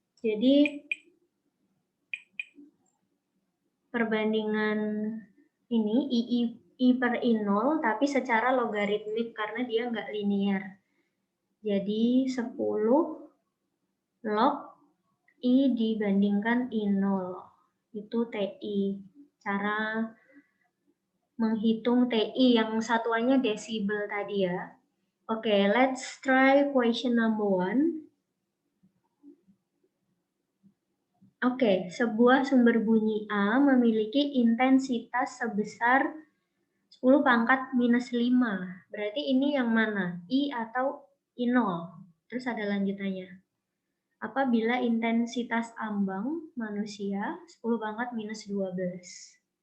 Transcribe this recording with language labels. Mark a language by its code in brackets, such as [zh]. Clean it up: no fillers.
[id] Jadi perbandingan ini I per I0 tapi secara logaritmik karena dia nggak linear. Jadi 10 log I dibandingkan I0. Itu TI. Cara menghitung TI yang satuannya desibel tadi ya. [en] Oke, let's try question number 1. [id] Oke, sebuah sumber bunyi A memiliki intensitas sebesar 10 pangkat minus 5. Berarti ini yang mana? I atau I0? Terus ada lanjutannya. Apabila intensitas ambang manusia 10 pangkat minus 12.